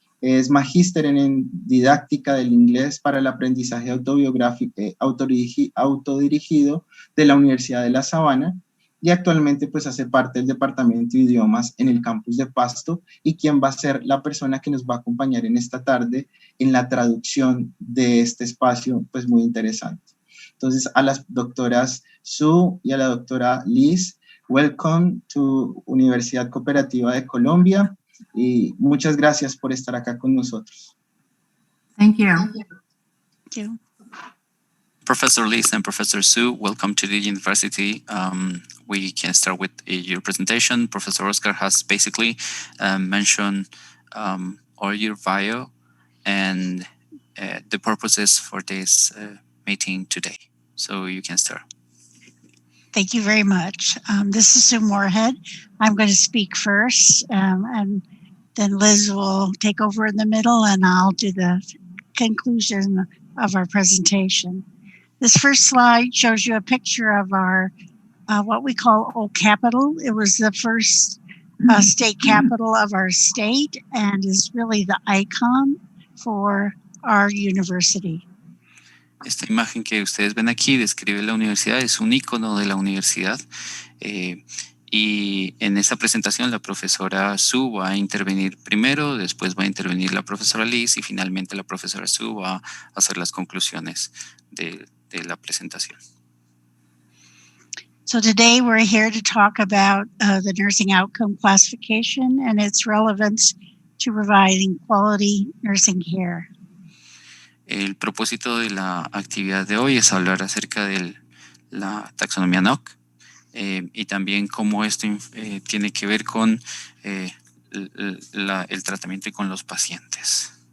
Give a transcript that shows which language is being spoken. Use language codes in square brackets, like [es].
[es] Es magíster en didáctica del inglés para el aprendizaje autobiográfico, autodirigido de la Universidad de La Sabana y actualmente pues hace parte del Departamento de Idiomas en el campus de Pasto y quien va a ser la persona que nos va a acompañar en esta tarde en la traducción de este espacio pues muy interesante. Entonces a las doctoras Sue y a la doctora Liz, [en] welcome to Universidad Cooperativa de Colombia. [es] Y muchas gracias por estar acá con nosotros. [en] Thank you. Thank you. Professor Liz and Professor Sue, welcome to the university. We can start with your presentation. Professor Oscar has basically mentioned all your bio and the purposes for this meeting today. So you can start. Thank you very much. This is Ann Moorhead. I'm going to speak first, and then Liz will take over in the middle, and I'll do the conclusion of our presentation. This first slide shows you a picture of our, what we call Old Capitol. It was the first state capital of our state and is really the icon for our university. [es] Esta imagen que ustedes ven aquí describe la universidad, es un icono de la universidad. Y en esa presentación la profesora Sue va a intervenir primero, después va a intervenir la profesora Liz y finalmente la profesora Sue va a hacer las conclusiones de la presentación. [en] So today we're here to talk about the nursing outcome classification and its relevance to providing quality nursing care. [es] El propósito de la actividad de hoy es hablar acerca de la taxonomía NOC y también cómo esto tiene que ver con el tratamiento y con los pacientes.